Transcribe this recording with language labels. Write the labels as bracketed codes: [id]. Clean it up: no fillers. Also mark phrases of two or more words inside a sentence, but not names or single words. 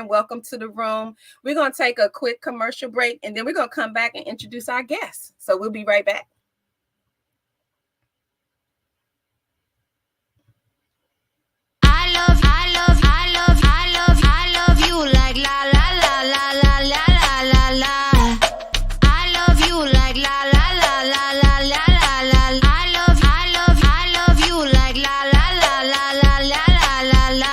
[en] Welcome to the room. We're going to take a quick commercial break, and then we're going to come back and introduce our guests. So we'll be right back. I love you like la la la la la la la la. I love you like la la la la la la la la. I love you like la la la la la la la la.